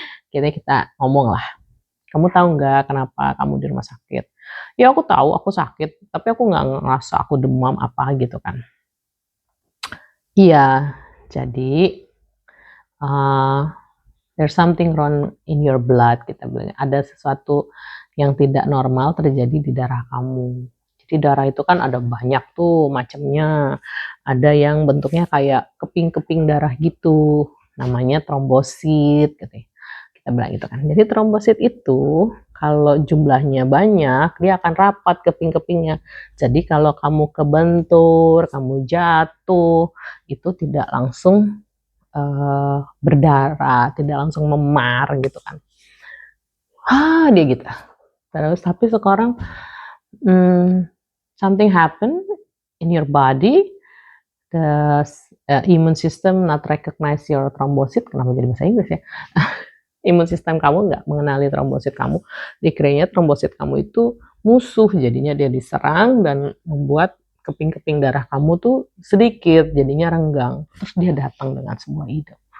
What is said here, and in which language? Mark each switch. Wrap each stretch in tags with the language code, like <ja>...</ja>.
<id>Kita ngomong lah, kamu tahu nggak kenapa kamu di rumah sakit? Ya aku tahu aku sakit, tapi aku nggak ngerasa aku demam apa gitu kan. Iya, jadi</id> <en>there's something wrong in your blood,</en> <id>kita bilang. Ada sesuatu yang tidak normal terjadi di darah kamu. Jadi darah itu kan ada banyak tuh macamnya. Ada yang bentuknya kayak keping-keping darah gitu. Namanya trombosit gitu ya. Kita bilang gitu kan. Jadi trombosit itu kalau jumlahnya banyak, dia akan rapat keping-kepingnya. Jadi kalau kamu kebentur, kamu jatuh, itu tidak langsung berdarah, tidak langsung memar gitu kan. Dia gitu. Terus tapi sekarang</id> <en>something happen in your body, the immune system not recognize your thrombocyte.</en> <id>Kenapa jadi bahasa Inggris ya? Imun sistem kamu nggak mengenali trombosit kamu, dikiranya trombosit kamu itu musuh, jadinya dia diserang dan membuat keping-keping darah kamu tuh sedikit, jadinya renggang. Terus dia datang dengan sebuah ide.</id>